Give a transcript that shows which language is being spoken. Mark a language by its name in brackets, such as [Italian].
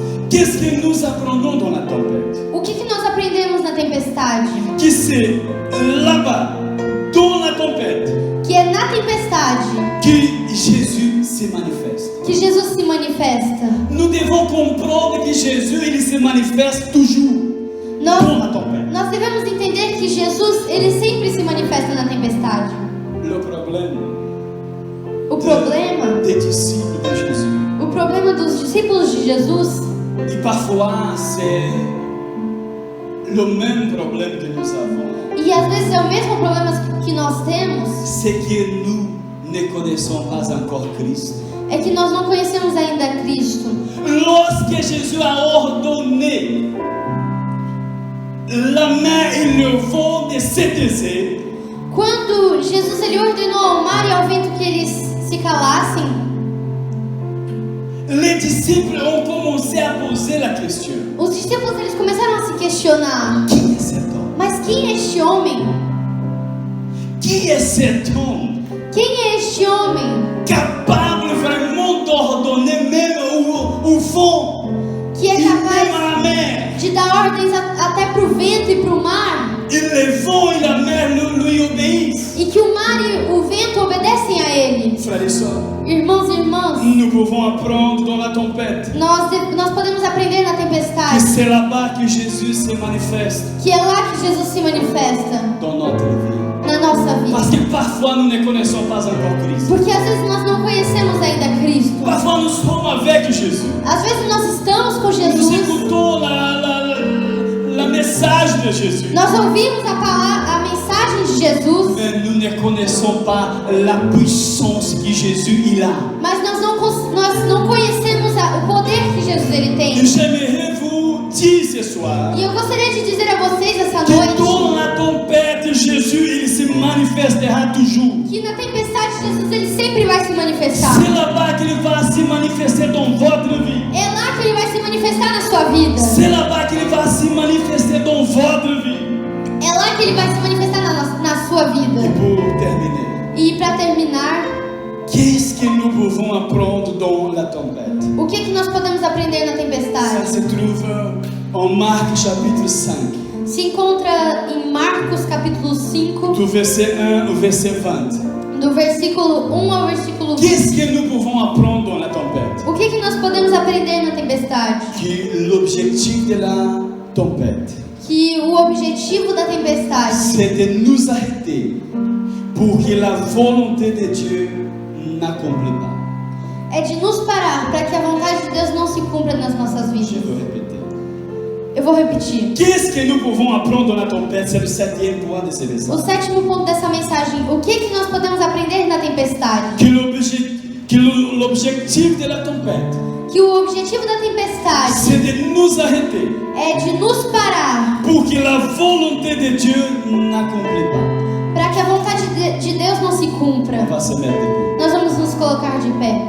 [French] Qu'est-ce que nous apprenons dans la tempête? [Portuguese] O que nós aprendemos na tempestade? [French] Que c'est là-bas, dans la tempête, [Portuguese] Que é na tempestade [French] que Jésus se manifeste. [Portuguese] que Jesus se manifesta. [French] Nous devons comprendre que Jésus, il se manifeste toujours [Portuguese] Nós, [French] dans la tempête. [Portuguese] nós devemos entender que Jesus, ele sempre se manifesta na tempestade. [French] Le problème [Portuguese] O problema, [French] des disciples de Jésus, [Portuguese] o problema dos discípulos de Jesus, [French] et parfois c'est le même problème que nous avons, [Portuguese] e às vezes é o mesmo problema que nós temos, [French] c'est que nous ne connaissons pas encore Christ. [Portuguese] é que nós não conhecemos ainda Cristo. [French] Lorsque Jésus a ordonné la mer et le vent de se taire, [Portuguese] Quando Jesus ele ordenou ao mar e ao vento que eles se calassem, [French] les disciples ont commencé à poser la question: [Portuguese] os discípulos eles começaram a se questionar: [French] qui est cet homme? [Portuguese] mas quem é este homem? [French] Qui est cet homme [Portuguese] Quem é este homem [French] capable vraiment d'ordonner même au vent [Portuguese] que é [French] et même [Portuguese] capaz [French] à la mer? [Portuguese] de dar ordens até para o vento e para o mar, [French] Et le vent et la mer lui obéissent. [Portuguese] e que o mar e o vento obedecem a ele? [French] Frères et sœurs, [Portuguese] Irmãos e irmãs, [French] nous pouvons apprendre dans la tempête [Portuguese] nós podemos aprender na [French] que [Portuguese] tempestade [French] c'est là-bas que Jésus se manifeste [Portuguese] que é lá que Jesus se manifesta [French] dans notre vie. [Portuguese] na nossa [French] Parce [Portuguese] vida. [French] que parfois nous ne connaissons pas encore Christ. [Portuguese] Porque às vezes nós não conhecemos ainda Cristo. [French] Parfois nous sommes avec Jésus. [Portuguese] Às vezes nós estamos com [French] Nous [Portuguese] Jesus, [French] écoutons la message de Jésus. [Portuguese] nós ouvimos a mensagem de Jesus, [French] Mais nous ne connaissons pas la puissance que Jésus il a. [Portuguese] mas nós não conhecemos o poder que Jesus ele [French] Et [Portuguese] tem. [French] j'aimerais vous dire ce soir [Portuguese] E eu gostaria de dizer a vocês essa [French] que [Portuguese] noite [French] dans la tempête, Jésus il se manifestera toujours. [Portuguese] que na tempestade Jesus ele sempre vai se manifestar. [French] C'est là-bas qu'il va se manifester dans votre vie. [Portuguese] É lá que ele vai se manifestar na sua vida. [French] C'est là-bas qu'il va se manifester dans votre vie. [Portuguese] É lá que ele vai se manifestar na sua [French] Et [Portuguese] vida. [French] pour terminer, [Portuguese] E para terminar, [French] qu'est-ce que nous pouvons apprendre dans la tempête? [Portuguese] o que nós podemos aprender na [French] Ça [Portuguese] tempestade? [French] se trouve en Marc chapitre 5, [Portuguese] Se encontra em Marcos capítulo 5, [French] du verset 1 au verset 20. [Portuguese] do versículo 1 ao versículo 20. [French] Qu'est-ce que nous pouvons apprendre dans la tempête? [Portuguese] O que nós podemos aprender na tempestade? [French] Que l'objectif de la tempête, [Portuguese] Que o objetivo da tempestade [French] c'est de nous arrêter pour que la volonté de Dieu n'accomplisse pas. [Portuguese] é de nos parar para que a vontade de Deus não se cumpra nas nossas [French] Je [Portuguese] vidas. [French] veux répéter. [Portuguese] Eu vou repetir. [French] Qu'est-ce que nous pouvons apprendre dans la tempête? C'est le 7e point de ce [Portuguese] O [French] message. [Portuguese] sétimo ponto dessa mensagem, o que nós podemos aprender na tempestade? [French] Que l'objectif de la tempête, [Portuguese] Que o objetivo da tempestade [French] c'est de nous arrêter [Portuguese] é de nos parar [French] pour que la volonté de Dieu n'accomplisse pas. [Portuguese] para que a vontade de Deus não se cumpra. [French] On va se mettre debout. [Portuguese] Nós vamos nos colocar de pé.